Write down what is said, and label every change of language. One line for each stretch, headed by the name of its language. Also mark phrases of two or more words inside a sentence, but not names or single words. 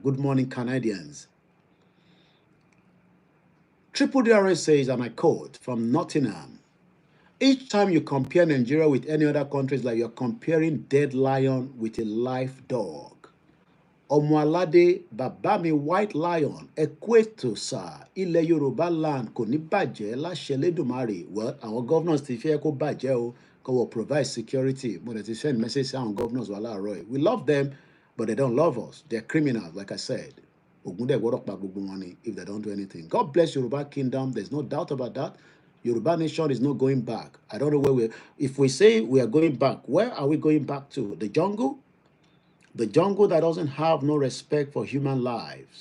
English: Good morning, Canadians. Triple DRS says, and I quote from Nottingham, each time you compare Nigeria with any other countries, like you're comparing dead lion with a live dog. Omoalade Babami White Lion, Equator,
Yoruba: sir, Ilẹ̀ Yorùbá land kò ní bàjẹ́ láṣẹ Elédùmarè.
English: Well, our governors
Yoruba: ti fẹ́ kó bàjẹ́ o, kó
English: will provide security. But they send message to our governors
Yoruba: wà láàárọ̀.
English: We love them, but they don't love us. They're criminals, like I said. If they don't do anything. God bless Yoruba Kingdom. There's no doubt about that. Yoruba nation is not going back. I don't know where we're. If we say we are going back, where are we going back to? The jungle? The jungle that doesn't have no respect for human lives.